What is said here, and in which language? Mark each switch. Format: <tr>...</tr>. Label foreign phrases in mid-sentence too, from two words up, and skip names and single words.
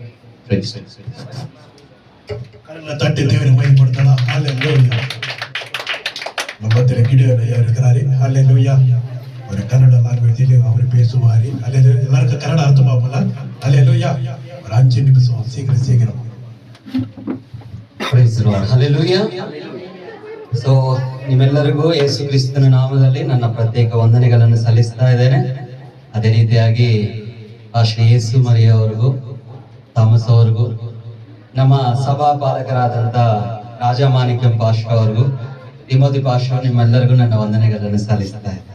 <ta>கரங்களை தட்டி தேவனை மகிமைப்படுத்தலாம். ஹல்லேலூயா. நம்மத்தில் கிடியோன் ஐயா இருக்கிறாரு. ஹல்லேலூயா. ஒரு கன்னட லாங்குவேஜில் அவர் பேசுவார். அல்லேலூயா. எல்லாருக்கும் கன்னட அர்த்தமாகல. ஹல்லேலூயா. ஒரு 5 நிமிஷம் சீக்கிரம்.</ta> <en>Praise the Lord. ಹಲ್ಲೆಲೂಯಾ.</en> <kn>ಸೊ ನಿಮ್ಮೆಲ್ಲರಿಗೂ ಯೇಸು ಕ್ರಿಸ್ತನ ನಾಮದಲ್ಲಿ ನನ್ನ ಪ್ರತ್ಯೇಕ ವಂದನೆಗಳನ್ನು ಸಲ್ಲಿಸ್ತಾ ಇದ್ದೇನೆ. ಅದೇ ರೀತಿಯಾಗಿ ಶ್ರೀ ಯೇಸು ಮರಿಯ ಅವರಿಗೂ ಥಾಮಸ್ ಅವರಿಗೂ ನಮ್ಮ ಸಭಾ ಪಾಲಕರಾದಂಥ ರಾಜಮಾಣಿಕ್ಯಂ ಪಾಸ್ಟರ್ ಅವ್ರಿಗೂ ತಿಮೋತಿ ಪಾಸ್ಟರ್ ನಿಮ್ಮೆಲ್ಲರಿಗೂ ನನ್ನ ವಂದನೆಗಳನ್ನು ಸಲ್ಲಿಸ್ತಾ ಇದ್ದೇನೆ.</kn>